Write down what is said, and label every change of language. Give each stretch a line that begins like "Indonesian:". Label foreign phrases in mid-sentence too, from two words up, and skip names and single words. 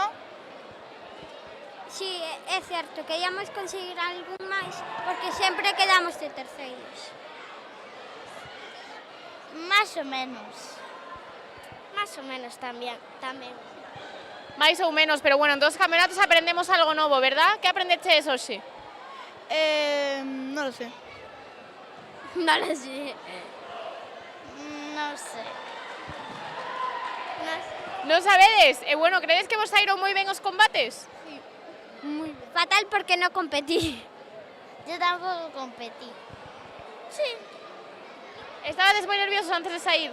Galician: Sí, é certo, queríamos conseguir algún máis, porque sempre quedamos de terceiros. Más ou menos. Más ou menos tamén. Mais ou menos,
Spanish: pero bueno,
Galician: en dos campeonatos aprendemos algo novo, verdad? Que aprendeches hoxe?
Spanish: Non lo sé. Non lo sé.
Galician: Non sei. Non sabedes? E bueno, credes que vos saíron moi ben os combates? Sí, moi ben. Fatal porque non competí. Yo tampouco competí. Sí. Estabades moi nerviosos antes de sair?